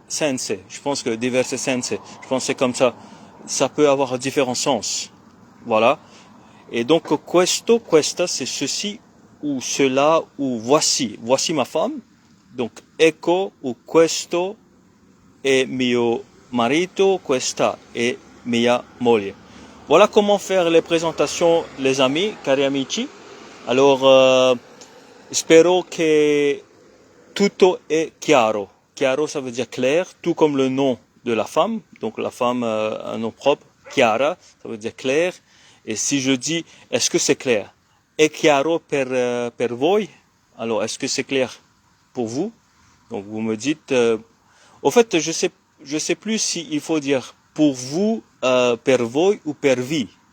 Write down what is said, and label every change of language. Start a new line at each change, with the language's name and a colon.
French: Je pense que diverses sense. Je pense que c'est comme ça. Ça peut avoir différents sens. Voilà. Et donc questo, questa, c'est ceci ou cela ou voici. Voici ma femme.
Italian: Donc ecco ou questo è mio marito, questa è mia moglie.
French: Voilà comment faire les présentations, les amis, cari amici.
Italian: Alors, spero che tutto è chiaro.
French: Chiaro, ça veut dire clair, tout comme le nom de la femme. Donc la femme a un nom propre, Chiara, ça veut dire clair. Et si je dis, est-ce que c'est clair?
Italian: È chiaro per voi?
French: Alors, est-ce que c'est clair pour vous? Donc vous me dites, au fait, je sais plus s'il faut dire pour vous, per voi ou per vi.